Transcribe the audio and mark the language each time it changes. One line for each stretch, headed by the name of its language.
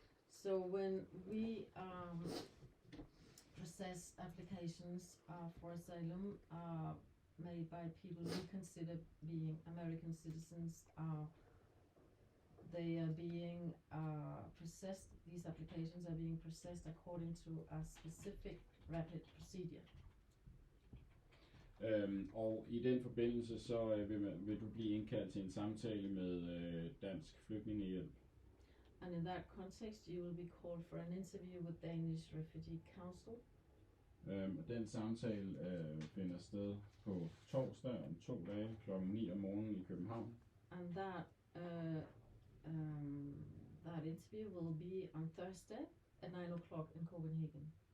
English: So when we process applications for asylum made by people we consider being American citizens, they are being processed, these applications are being processed according to a specific rapid procedure.
Danish: Og i den forbindelse så vil du blive indkaldt til en samtale med Dansk Flygtningehjælp.
English: And in that context, you will be called for an interview with Danish Refugee Council.
Danish: Den samtale finder sted på torsdag om 2 dage kl. 9 om morgenen i København.
English: And that interview will be on Thursday at 9 o'clock in Copenhagen.